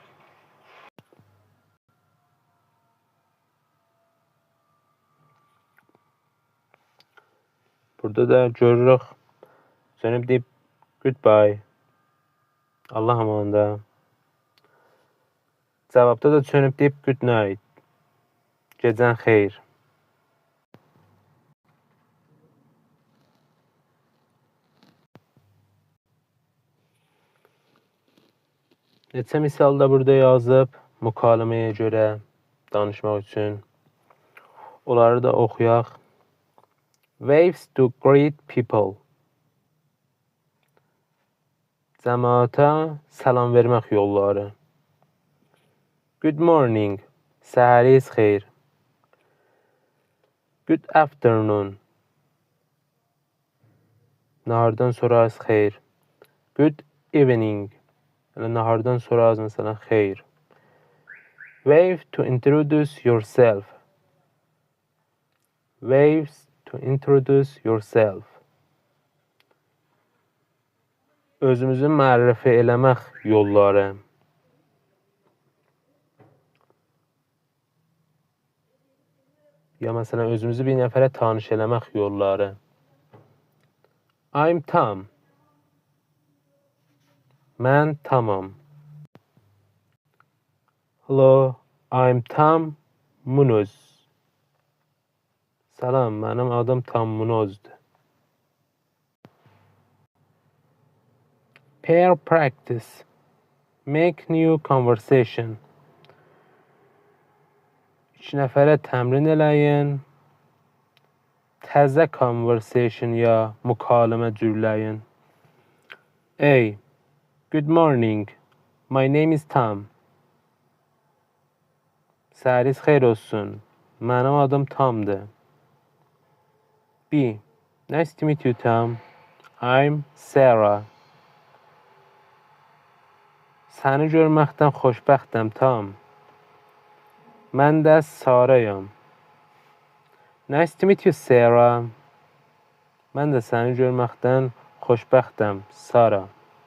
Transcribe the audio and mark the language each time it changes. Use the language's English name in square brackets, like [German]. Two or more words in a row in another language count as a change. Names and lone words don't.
[Azerbaijani] Burada da görürük. Sönüb deyib goodbye. Allah'a emanet. Cavabda da sönüb deyib good night. Gecən xeyir. Neçə misal da burada yazıb mükaləməyə görə danışmaq üçün. Onları da oxuyaq. [English] Waves to greet people. [Azerbaijani] Cəmaata salam vermək yolları. [English] Good morning. [Azerbaijani] Səhəriz xeyir. [English] Good afternoon. [Azerbaijani] Nahardan sonra az xeyir. [English] Good evening. [Azerbaijani] Yəni nahardan sonra az məsələn xeyir. [English] Wave to introduce yourself. Waves to introduce yourself. [Azerbaijani] Özümüzü mərifə eləmək yolları. Ya məsələn özümüzü bir nəfərə tanış eləmək yolları. [English] I'm Tom. [Azerbaijani] Mən Tamam. [English] Hello, I'm Tom Munoz. [Azerbaijani] Salam, mənim adım Tom Munozdur. [English] Pair practice. Make new conversation. [Azerbaijani] İki nəfərə təmrin eləyin. Təzə conversation ya mükaləmə cürləyin. [English] A. Good morning. My name is Tom. [Azerbaijani] Səhəriz xeyir olsun. Mənim adım Tomdur. B. [English] Nice to meet you, Tom. I'm Sarah. [Azerbaijani] Səni görməkdən xoşbəxtəm, Tom. Mən də Sarayam. [English] Nice to meet you, Sarah. [Azerbaijani] Mən də səni görməkdən xoşbəxtəm, Sara.